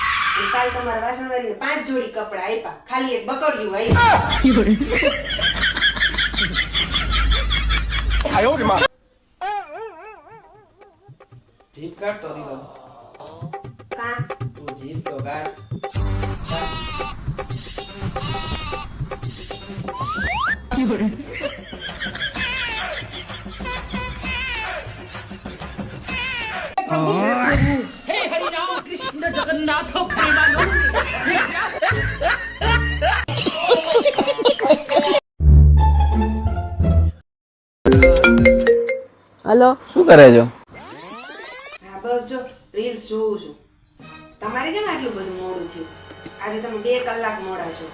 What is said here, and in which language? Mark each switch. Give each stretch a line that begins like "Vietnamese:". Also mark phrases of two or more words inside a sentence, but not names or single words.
Gujarati: અને કાલ તમારા વાસણવાળીને 5 જોડી કપડા આપ્યા, ખાલી એક બકડિયું આવ્યું. જીપ કાઢ તો નીલમ. કા તું જીપ તો કાઢ.
Hindi: हे हरि राम कृष्ण जगन्नाथ प्रेमानंद.
Gujarati: હલો, શું કરે છો? હા બસ જો રીલ્સ જોઉં છું. તમારે કેમ આટલું બધું મોડું થયું? આજે તમે 2 કલાક મોડા છો.